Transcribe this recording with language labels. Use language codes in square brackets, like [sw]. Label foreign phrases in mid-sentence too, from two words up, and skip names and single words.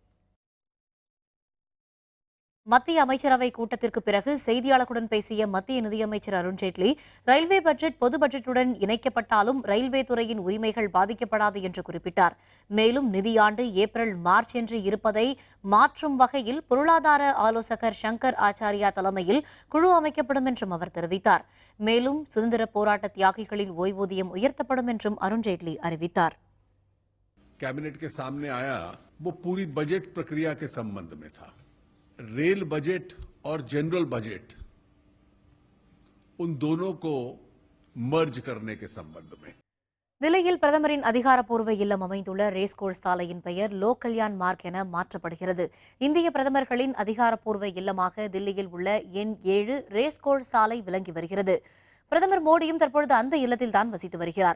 [ta] மத்திய அமைச்சரவை கூட்டத்திற்கு பிறகு செய்தியாளர்களுடன் பேசிய மத்திய நிதியமைச்சர் அருண்ஜேட்லி, [en] railway budget [ta] பொது பட்ஜெட்டுடன் இணைக்கப்பட்டாலும் ரயில்வே துறையின் உரிமைகள் பாதிக்கப்படாது என்று குறிப்பிட்டார். மேலும் நிதியாண்டு ஏப்ரல், மார்ச் என்று இருப்பதை மாற்றும் வகையில் பொருளாதார ஆலோசகர் சங்கர் ஆச்சாரியா தலைமையில் குழு அமைக்கப்படும் என்றும் அவர் தெரிவித்தார். மேலும் சுதந்திர போராட்ட தியாகிகளின் ஓய்வூதியம் உயர்த்தப்படும் என்றும் அருண்ஜேட்லி அறிவித்தார். [hi] कैबिनेट के सामने आया वो पूरी बजट प्रक्रिया के संबंध में था। [en] rail budget [hi] और [en] general budget [hi] उन दोनों को मर्ज करने के संबंध में. [ta] தில்லியில் பிரதமரின் அதிகாரப்பூர்வ இல்லம் அமைந்துள்ள ரேஸ்கோர்ஸ் சாலையின் பெயர் லோக் கல்யாண் மார்க் என மாற்றப்படுகிறது. இந்திய பிரதமர்களின் அதிகாரப்பூர்வ இல்லமாக தில்லியில் உள்ள எண் 7 ரேஸ்கோர்ஸ் சாலை விளங்கி வருகிறது. பிரதமர் மோடியும் தற்பொழுது அந்த இல்லத்தில் தான் வசித்து வருகிறார்.